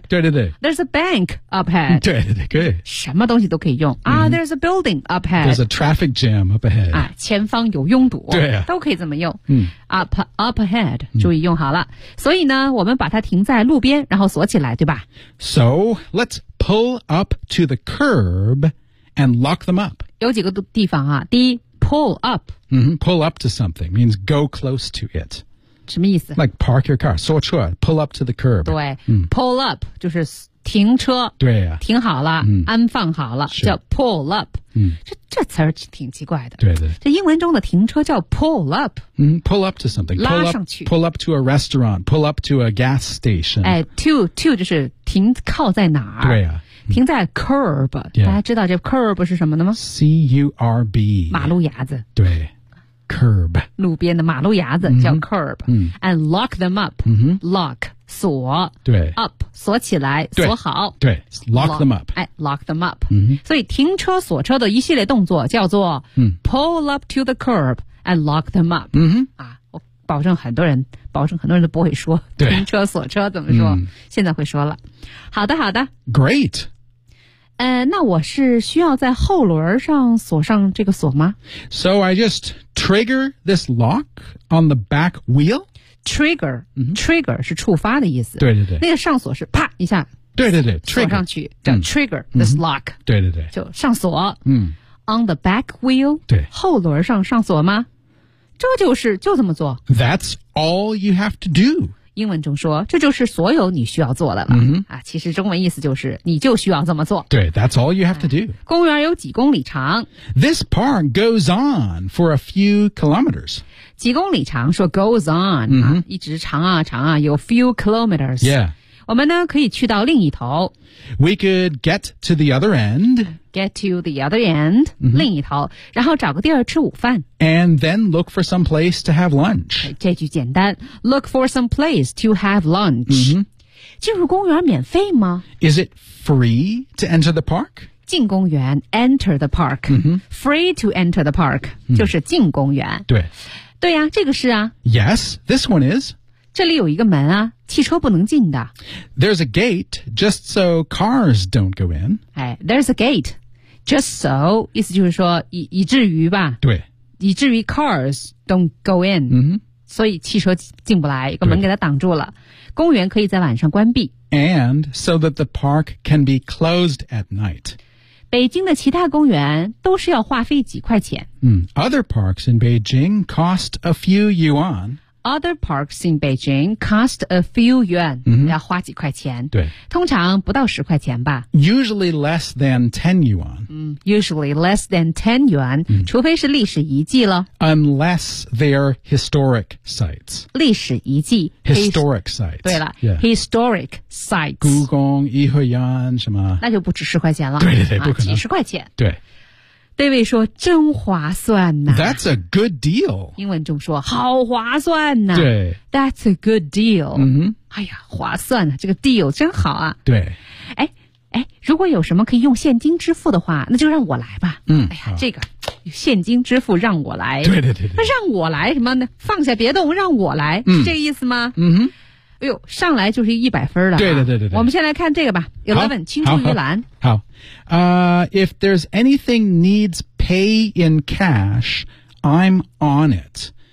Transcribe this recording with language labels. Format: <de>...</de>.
<zh>Yeah, 对对对。</zh> <en>There's a bank up ahead.</en> <zh>对对对，可以。什么东西都可以用。啊、mm-hmm.</zh> <en>there's a building up ahead.</en> <zh>There's a traffic jam up ahead. 啊，前方有拥堵。对、啊、都可以这么用。嗯。</zh> <en>Up ahead,</en> <zh>注意用好了、嗯。所以呢，我们把它停在路边，然后锁起来，对吧</zh> <en>?So, let's pull up to the curb and lock them up.</en> <zh>有几个地方啊。第一 ,pull up.、</zh> <en>Mm-hmm, pull up to something means go close to it.</en> <zh>什么意思</zh> <en>Like park your car</en> <zh>锁车</zh> <en>Pull up to the curb</en> <zh>对、嗯、</zh> <en>Pull up</en> <zh>就是停车对、啊、停好了、嗯、安放好了叫 pull up、嗯、这词儿挺奇怪的对对这英文中的停车叫</zh> <en>pull up、嗯、Pull up to something</en> <zh>拉上去</zh> <en>Pull up to a restaurant Pull up to a gas station、</en> <zh>哎、To 就是停靠在哪儿对啊停在 curb、嗯、大家知道这 curb 是什么的吗</zh> <en>C-U-R-B</en> <zh>马路牙子对Curb. 路边的马路牙子叫 curb.、 Mm-hmm.</zh> <en>And lock them up.、 Mm-hmm.</en> <zh>Lock, 锁。对。 Up, 锁起来锁好。</zh> <en>对。Lock them up. 哎 ,lock them up.、 Mm-hmm.</en> <zh>所以停车锁车的一系列动作叫做、 mm-hmm.</zh> <en>pull up to the curb and lock them up.、 Mm-hmm.</en> <zh>啊、我保证很多人都不会说对停车锁车怎么说、mm-hmm. 现在会说了。好的好的。</zh> <en>Great.</en> <zh>那我是需要在后轮上锁上这个锁吗</zh> <en>?So I just trigger this lock on the back wheel? Trigger,、 mm-hmm.</en> <zh>trigger 是触发的意思。对对对。那个上锁是啪一下。对对对 ,trigger 上去叫 trigger、嗯、</zh> <en>this lock.</en> <zh>对对对。就上锁。嗯。</zh> <en>On the back wheel?</en> <zh>对。后轮上上锁吗这就是就这么做。</zh> <en>That's all you have to do.</en> <zh>英文中说这就是所有你需要做的了、 mm-hmm. 啊、其实中文意思就是你就需要这么做</zh> <en>对 That's all you have to do、</en> <zh>啊、公园有几公里长</zh> <en>This park goes on for a few kilometers</en> <zh>几公里长说</zh> <en>goes on、 mm-hmm.</en> <zh>啊、一直长啊长啊有</zh> <en>few kilometers、 yeah.</en> <zh>我们呢可以去到另一头</zh> <en>We could get to the other end Get to the other end、 mm-hmm.</en> <zh>另一头然后找个地儿吃午饭</zh> <en>And then look for some place to have lunch</en> <zh>这句简单</zh> <en>Look for some place to have lunch、 mm-hmm.</en> <zh>进入公园免费吗</zh> <en>Is it free to enter the park?</en> <zh>进公园</zh> <en>enter the park、 mm-hmm. Free to enter the park、 mm-hmm.</en> <zh>就是进公园对对呀、啊、这个是啊</zh> <en>Yes, this one is</en> <zh>这里有一个门啊汽车不能进的</zh> <en>There's a gate just so cars don't go in、哎、There's a gate just so</en> <zh>意思就是说 以至于吧对以至于</zh> <en>cars don't go in、 mm-hmm.</en> <zh>所以汽车进不来一个门给它挡住了公园可以在晚上关闭</zh> <en>And so that the park can be closed at night</en> <zh>北京的其他公园都是要花费几块钱、</zh> <en>mm. Other parks in Beijing cost a few yuan Other parks in Beijing cost a few yuan,、 mm-hmm.</en> <zh>要花几块钱。对。通常不到十块钱吧。</zh> <en>Usually less than 10 yuan.、嗯、usually less than 10 yuan,、嗯、</en> <zh>除非是历史遗迹了。</zh> <en>Unless they're historic sites.</en> <zh>历史遗迹。</zh> <en>Historic sites.</en> <zh>对了、 yeah.</zh> <en>,historic sites.</en> <zh>故宫、颐和园什么。那就不止十块钱了。对对对、啊、不可能。几十块钱。对。 David 说真划算呐、啊、</zh> <en>That's a good deal</en> <zh>英文中说好划算呐、啊、对</zh> <en>That's a good deal、 mm-hmm.</en> <zh>哎呀划算啊这个 deal 真好啊对哎哎，如果有什么可以用现金支付的话那就让我来吧嗯，哎呀这个现金支付让我来对对对那让我来什么呢放下别动让我来、嗯、是这个意思吗嗯哼哎呦上来就是一百分了、啊、对对对 对我们先来看这个吧 11 青出于蓝</zh> <en>好if there's anything needs pay in cash, I'm on it.</en>